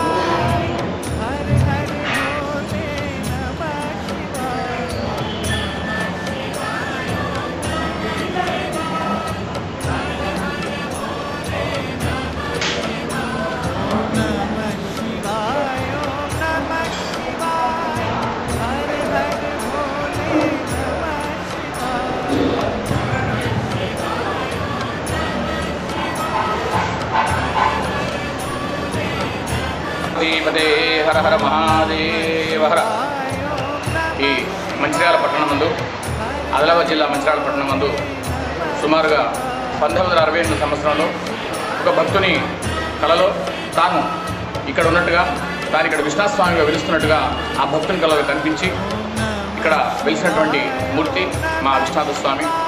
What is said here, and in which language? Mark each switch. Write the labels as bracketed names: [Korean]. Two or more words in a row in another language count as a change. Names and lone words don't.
[Sanskrit] हर हर भोले नमः शिवाय ओम नमः शिवाय ओम नमः शिवाय हर हर भोले नमः शिवाय పదే హర హర మహాదేవ హర. [Telugu] ఈ మంచిర్యాల పట్టణం నందు, ఆదిలాబాద్ జిల్లా మంచిర్యాల పట్టణం నందు సుమారుగా 1968 సంవత్సరంలో ఒక భక్తుని కలలో తాను ఇక్కడ ఉన్నట్టుగా, తాను ఇక్కడ విష్ణుస్వామిగా వెలుస్తున్నట్టుగా ఆ భక్తుని కలలో కనిపించి ఇక్కడ వెలిసినటువంటి మూర్తి మా విశ్వనాథ స్వామి.